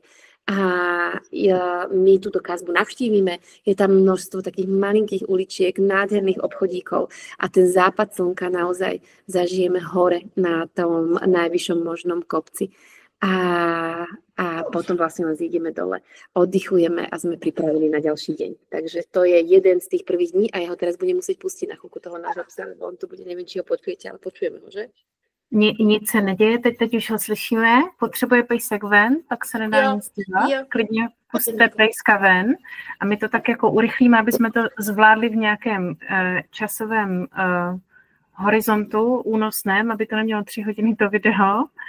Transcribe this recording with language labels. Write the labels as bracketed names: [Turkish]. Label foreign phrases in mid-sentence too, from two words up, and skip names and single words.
[Slovak] A my túto Kasbu navštívime, je tam množstvo takých malinkých uličiek, nádherných obchodíkov a ten západ slnka naozaj zažijeme hore na tom najvyššom možnom kopci. A potom vlastne len zídeme dole, oddychujeme a sme pripravení na ďalší deň. Takže to je jeden z tých prvých dní a ja ho teraz budem musieť pustiť na chvíľku toho nášho psa, lebo on tu bude, neviem, či ho počujete, ale počujeme ho, že? [Czech] Nic se neděje, teď už ho slyšíme, potřebuje pejsek ven, tak se nedá nic dělat, klidně pusťte pejska ven a my to tak jako urychlíme, aby jsme to zvládli v nějakém časovém horizontu únosném, aby to nemělo 3 hodiny to video.